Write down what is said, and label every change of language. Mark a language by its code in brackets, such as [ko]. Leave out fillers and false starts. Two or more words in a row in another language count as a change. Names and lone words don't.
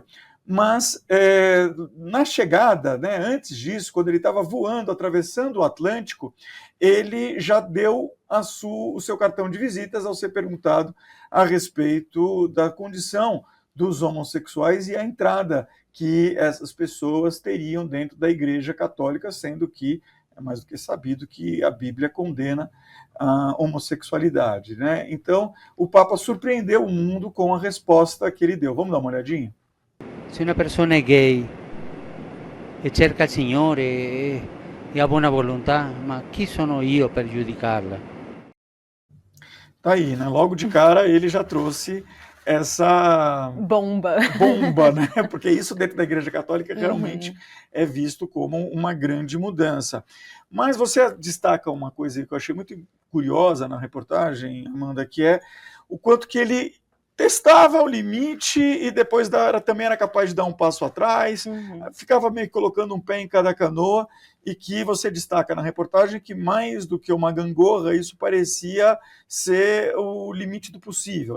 [pt] Mas na chegada, né, antes disso, quando ele estava voando, atravessando o Atlântico, ele já deu o seu cartão de visitas ao ser perguntado a respeito da condição dos homossexuais e a entrada que essas pessoas teriam dentro da Igreja Católica, sendo que é mais do que sabido que a Bíblia condena a homossexualidade, né? Então, o Papa surpreendeu o mundo com a resposta que ele deu. Vamos dar uma olhadinha? [it] Se una persona è gay e cerca il Signore e ha buona volontà, ma chi sono io per giudicarla? [pt] Tá aí, né? Logo de cara ele já trouxe essa bomba, né? Porque isso dentro da Igreja Católica realmente é visto como uma grande mudança. Mas você destaca uma coisa que eu achei muito curiosa na reportagem, Amanda, que é o quanto que ele testava o limite e depois também era capaz de dar um passo atrás, ficava meio colocando um pé em cada canoa, e que você destaca na reportagem que mais do que uma gangorra, isso parecia ser o limite do possível, né?